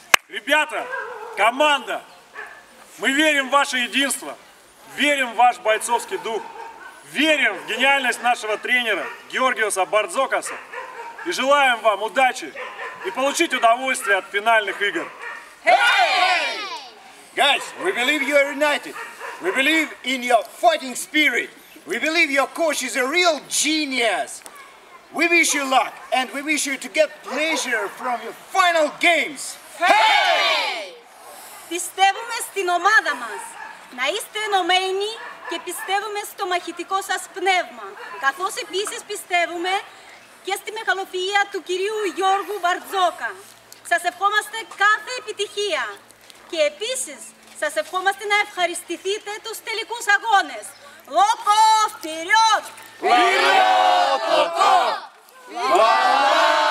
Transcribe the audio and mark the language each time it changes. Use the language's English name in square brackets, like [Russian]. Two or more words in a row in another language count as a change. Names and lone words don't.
[Russian] Ребята, команда, мы верим в ваше единство, верим в ваш бойцовский дух, верим в гениальность нашего тренера Георгиоса Бардзокаса и желаем вам удачи и получить удовольствие от финальных игр. [English] Hey! Guys, we believe you are united. We believe in your fighting spirit. We believe your coach is a real genius. We wish you luck and we wish you to get pleasure from your final games. Hey! [Greek] Πιστεύουμε στην ομάδα μας. Να είστε ενωμένοι και πιστεύουμε στο μαχητικό σας πνεύμα. Καθώς επίσης πιστεύουμε και στη μεγαλοφυΐα του κυρίου Γιώργου Μπαρτζόκα. Σας ευχόμαστε κάθε επιτυχία. Και επίσης σας ευχόμαστε να ευχαριστηθείτε τους τελικούς αγώνες. [Russian] Λόκο, вперед! Вперед, Локо!